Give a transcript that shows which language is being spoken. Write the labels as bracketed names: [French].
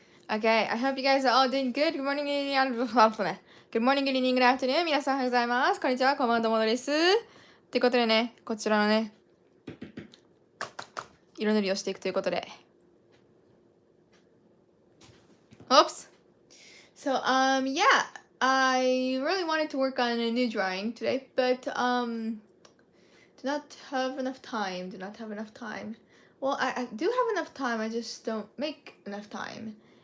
[English] Okay, I hope you guys are all doing good. Good morning, good morning, good evening, good afternoon. [Japanese] 皆さんおはようございます。こんにちは、こんばんは、どうもです。ということでね、こちらのね、色塗りをしていくということで。 [English] Oops. So, yeah, I really wanted to work on a new drawing today, but, do not have enough time. Do not have enough time. Well, I do have enough time. I just don't make enough time.